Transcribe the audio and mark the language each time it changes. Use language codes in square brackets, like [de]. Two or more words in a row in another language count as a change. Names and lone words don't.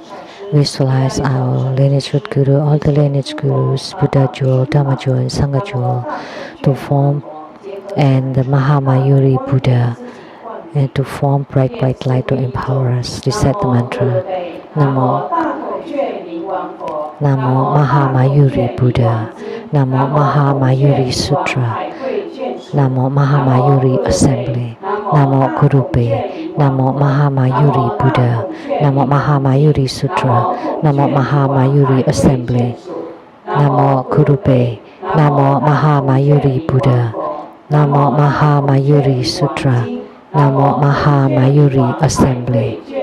[en] Visualize our lineage root Guru, all the lineage Gurus, Buddha jewel, Dhamma jewel, and Sangha jewel, to form, and the Mahamayuri Buddha, and to form bright white light to empower us. Recite the mantra. [sa] Namo. Namo Mahamayuri Buddha. Namo Mahamayuri Sutra. Namo Mahamayuri Assembly. Namo Gurupe. Namo Mahamayuri Buddha. Namo Mahamayuri Sutra. Namo Mahamayuri Assembly. Namo Gurupe. Namo Mahamayuri Buddha. Namo Mahamayuri Sutra. Namo Mahamayuri Assembly.